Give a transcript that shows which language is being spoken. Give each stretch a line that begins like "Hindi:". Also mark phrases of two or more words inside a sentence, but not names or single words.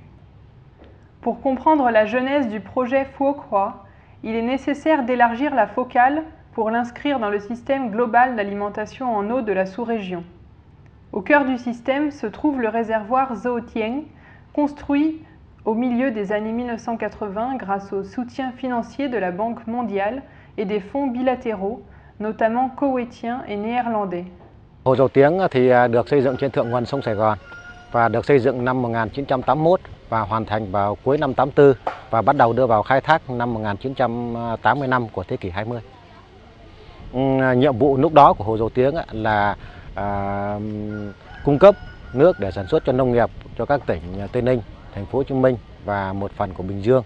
French: Pour comprendre la genèse du projet Phuoc Hoa, il est nécessaire d'élargir la focale pour l'inscrire dans le système global d'alimentation en eau de la sous-région. Au cœur du système se trouve le réservoir Zo Tieng, construit au milieu des années 1980 grâce au soutien financier de la Banque mondiale et des fonds bilatéraux, notamment koweïtiens et néerlandais.
Vietnamese: Hồ Dầu Tiếng thì được xây dựng trên thượng nguồn sông Sài Gòn và được xây dựng năm 1981 và hoàn thành vào cuối năm 84 và bắt đầu đưa vào khai thác năm 1985 của thế kỷ 20. Nhiệm vụ lúc đó của Hồ Dầu Tiếng là cung cấp nước để sản xuất cho nông nghiệp cho các tỉnh Tây Ninh, Thành phố Hồ Chí Minh và một phần của Bình Dương.